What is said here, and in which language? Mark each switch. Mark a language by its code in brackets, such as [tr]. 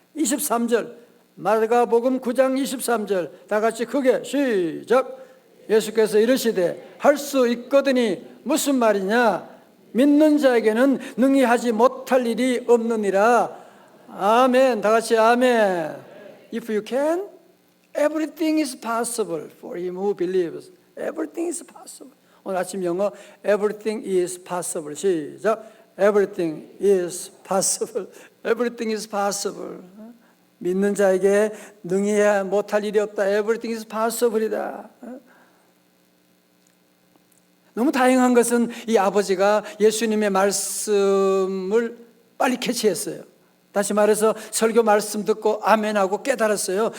[ko] 23절 마가복음 9장 23절 다 같이 크게 시작. 예수께서 이르시되 할 수 있거든이 무슨 말이냐? 믿는 자에게는 능히 하지 못할 일이 없느니라. 아멘. 다 같이 아멘. [en] If you can, everything is possible for him who believes. Everything is possible. [ko] 오늘 아침 영어 [en] everything is possible. [ko] 시작. [en] Everything is possible. Everything is possible. [ko] 믿는 자에게 능히 못할 일이 없다. [en] Everything is possible [ko] 이다. 너무 다행한 것은 이 아버지가 예수님의 말씀을 빨리 캐치했어요. 다시 말해서 설교 말씀 듣고 아멘하고 깨달았어요.